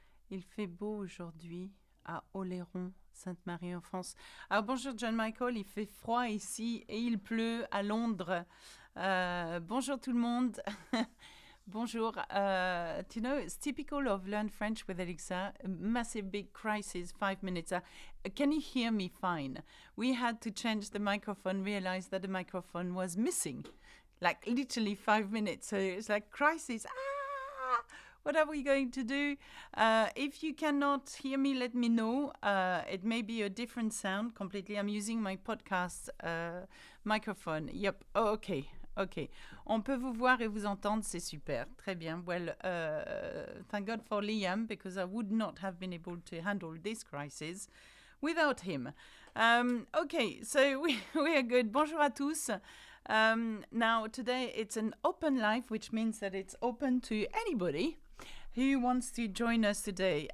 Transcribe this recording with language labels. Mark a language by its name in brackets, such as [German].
[French] Il fait beau aujourd'hui à Oléron, Sainte-Marie en France. Alors bonjour John Michael, il fait froid ici et il pleut à Londres. Bonjour tout le monde. Bonjour. [English] You know, it's typical of Learn French with Alexa. A massive big crisis, 5 minutes. Can you hear me fine? We had to change the microphone, realized that the microphone was missing. Like literally 5 minutes. So it's like crisis. What are we going to do? If you cannot hear me, let me know. It may be a different sound completely. I'm using my podcast microphone. Yep. Oh, okay. [French] Ok, on peut vous voir et vous entendre, c'est super, très bien. [English] Well, thank God for Liam, because I would not have been able to handle this crisis without him. Okay, so we are good. [French] Bonjour à tous. [English] Now, today it's an open live, which means that it's open to anybody who wants to join us today.